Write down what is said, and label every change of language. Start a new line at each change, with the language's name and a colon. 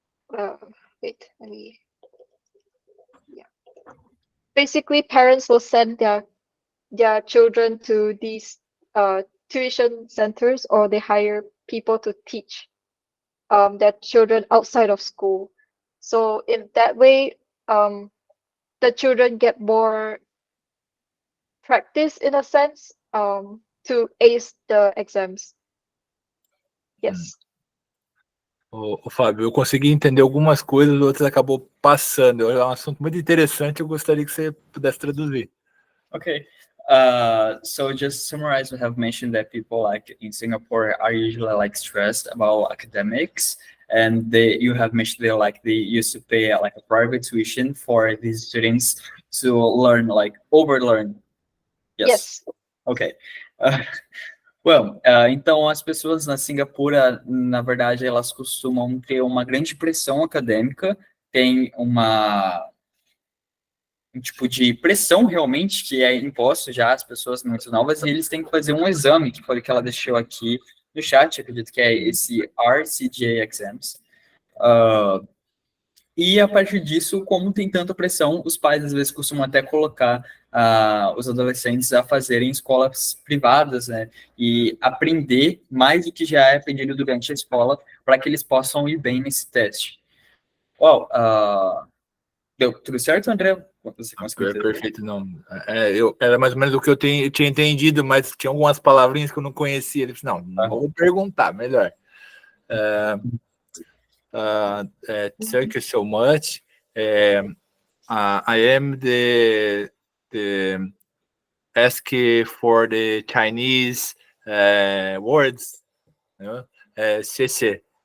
English: let me, yeah, basically parents will send their children to these tuition centers, or they hire people to teach their children outside of school. So in that way, the children get more practice in a sense to ace the exams. Yes.
Portuguese: Ô, Fábio, eu consegui entender algumas coisas, outras acabou passando. É um assunto muito interessante, eu gostaria que você pudesse traduzir.
English: Okay. So just to summarize, we have mentioned that people like in Singapore are usually like stressed about academics, and you have mentioned they used to pay like a private tuition for these students to learn, like overlearn. Yes. Yes. Okay.
Portuguese: Então as pessoas na Singapura, na verdade, elas costumam ter uma grande pressão acadêmica, tem um tipo de pressão realmente que é imposto já às pessoas muito novas, e eles têm que fazer um exame, que foi o que ela deixou aqui no chat, acredito que é esse RCGA Exams. E a partir disso, como tem tanta pressão, os pais às vezes costumam até colocar os adolescentes a fazerem escolas privadas, né? E aprender mais do que já é aprendido durante a escola, para que eles possam ir bem nesse teste. Uau, deu tudo certo, André? Você conseguiu entender? Perfeito, não. Era mais ou menos o que eu tinha entendido, mas tinha algumas palavrinhas que eu não conhecia. Ele disse, não, vou perguntar, melhor.
English: Thank you so much. I am the ask for the Chinese words. CC.